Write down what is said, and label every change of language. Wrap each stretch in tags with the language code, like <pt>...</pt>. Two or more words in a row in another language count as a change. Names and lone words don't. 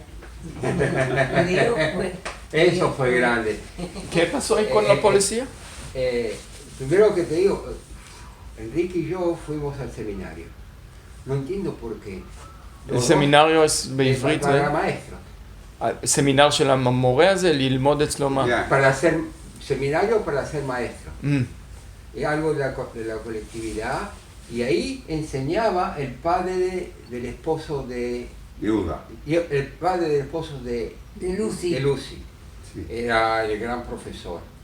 <es>Diego fue- Eso fue grande. ¿Qué pasó ahí con la policía? Primero que te digo, Enrique y yo fuimos al seminario. No entiendo por qué. El seminario es בעברית, para maestros.</es> <he>סמינר של המורה הזה ללמוד אצלו מה?</he> <es>Ya. Para hacer seminario para ser maestro. Mm. Es algo de la colectividad. Y ahí enseñaba el padre del esposo de... Viuda. y el padre del esposo de Lucy. Sí. Era el gran profesor.</es>